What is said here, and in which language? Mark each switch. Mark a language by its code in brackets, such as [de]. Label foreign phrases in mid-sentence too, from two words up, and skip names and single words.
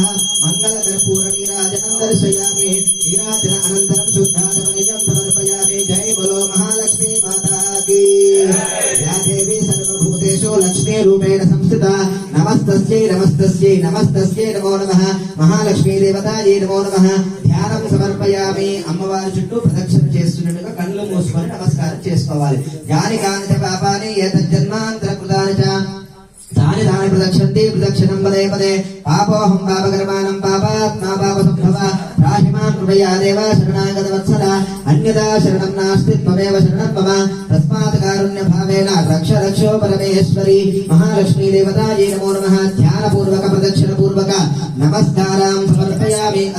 [sa] मङ्गलकर्पूरनीराजनं दर्शयामि नीराजन अनन्तरं शुद्धाचमनीयं समर्पयामि [hi] जय बोलो महालक्ष्मी माता की [sa] या देवी सर्वभूतेषु लक्ष्मी रूपेण संस्थिता नमस्तस्यै नमस्तस्यै नमस्तस्यै नमो नमः महालक्ष्मी देवतायै नमो नमः ధ్యానం సమర్పయామి [te] అమ్మవారి చుట్టూ ప్రదక్షిణ చేస్తున్నట్టుగా కళ్ళు మూసుకొని నమస్కారం చేసుకోవాలి. [sa] యాని కాని పాపాని ఏతజ్జన్మాంతర కృతాని చ తాని ప్రదక్షిణ गच्छन्ति प्रदक्षिणं पदे पदे पापोऽहं पापकर्माणं पापात्मा पापसम्भव राहिमां कृपया देव शरणागतवत्सल अन्यथा शरणं नास्ति त्वमेव शरणं मम तस्मात् कारुण्यभावेन रक्ष रक्षो परमेश्वरी महालक्ष्मी देवतायै नमो नमः ध्यानपूर्वक प्रदक्षिणपूर्वक नमस्कारां समर्पयामि अथ